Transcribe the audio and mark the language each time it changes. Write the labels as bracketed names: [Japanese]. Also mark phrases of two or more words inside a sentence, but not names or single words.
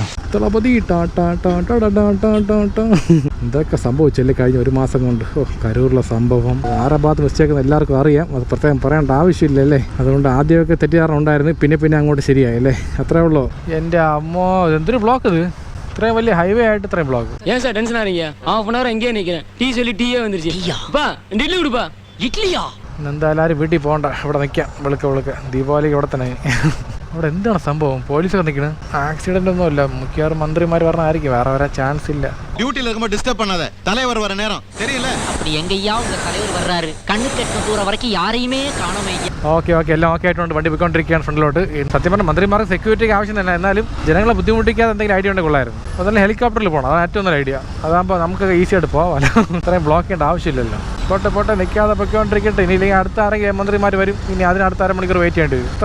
[Malayalam] തളപതി എന്തൊക്കെ സംഭവിച്ചല്ലേ കഴിഞ്ഞ 1 മാസം കൊണ്ട്. കരൂരിലെ സംഭവം ആരാ ഭാഗത്ത് മിസ്റ്റേക്കെന്ന് എല്ലാവർക്കും അറിയാം. അത് പ്രത്യേകം പറയേണ്ട ആവശ്യമില്ലല്ലേ. അതുകൊണ്ട് ആദ്യമൊക്കെ തെറ്റിദ്ധാരണ ഉണ്ടായിരുന്നു. പിന്നെ അങ്ങോട്ട് ശരിയായല്ലേ. അത്രേ ഉള്ളൂ. എൻ്റെ അമ്മോ, എന്തൊരു ബ്ലോക്ക് ഇത്. ഇത്രയും വലിയ ഹൈവേ ആയിട്ട് ഇത്രയും ബ്ലോക്ക്. [Tamil] ஏன் சார் டென்ஷன் ஆறீங்க? [English] half an hour [Tamil] எங்கேயே நிக்கிறேன். டீ சொல்லி டீயே வந்துருச்சு. அப்பா இட்லி கொடுப்பா. இட்லியா? [Malayalam] എന്തായാലും ആരും വീട്ടിൽ പോകണ്ട, ഇവിടെ നിൽക്കാം. വെളുക്ക ദീപാവലിക്ക് ഇവിടെ തന്നെ. അവിടെ എന്താണ് സംഭവം? പോലീസൊക്കെ നിൽക്കണ്. ആക്സിഡന്റ് ഒന്നും ഇല്ല. മിക്കവാറും മന്ത്രിമാർ പറഞ്ഞായിരിക്കും, വേറെ വരാൻ ചാൻസ് ഇല്ല. [Tamil] டியூட்டில இருக்கும்போது டிஸ்டர்ப் பண்ணாத, தலைவர் வர நேரம் தெரியல. அப்படி எங்கய்யா உங்க தலைவர் வர்றாரு, கண்ணு கெட்ட தூரம் வரைக்கும் யாரையுமே காணோமே. [Malayalam] ഓക്കെ എല്ലാം ഓക്കെ ആയിട്ടുണ്ട്. വണ്ടി പോയിക്കൊണ്ടിരിക്കുകയാണ് ഫ്രണ്ടിലോട്ട്. സത്യം പറഞ്ഞാൽ മന്ത്രിമാർക്ക് സെക്യൂരിറ്റിക്ക് ആവശ്യം തന്നെ, എന്നാലും ജനങ്ങളെ ബുദ്ധിമുട്ടിക്കാതെ എന്തെങ്കിലും ഐഡിയ ഉണ്ടെങ്കിൽ കൊള്ളായിരുന്നു. അതുപോലെ ഹെലികോപ്റ്ററിൽ പോകണം, അതാണ് ഏറ്റവും നല്ല ഐഡിയ. അതാകുമ്പോൾ നമുക്ക് ഈസി ആയിട്ട് പോകാമല്ലോ. ഇത്രയും ബ്ലോക്ക് ചെയ്യേണ്ട ആവശ്യമില്ലല്ലോ. പോട്ടെ നിൽക്കാതെ പൊയ്ക്കൊണ്ടിരിക്കട്ടെ. ഇനി ഇല്ലെങ്കിൽ അടുത്ത ആരെങ്കിലും മന്ത്രിമാർ വരും. ഇനി അതിനടുത്ത അരമണിക്കൂർ വെയിറ്റ് ചെയ്യേണ്ടി വരും.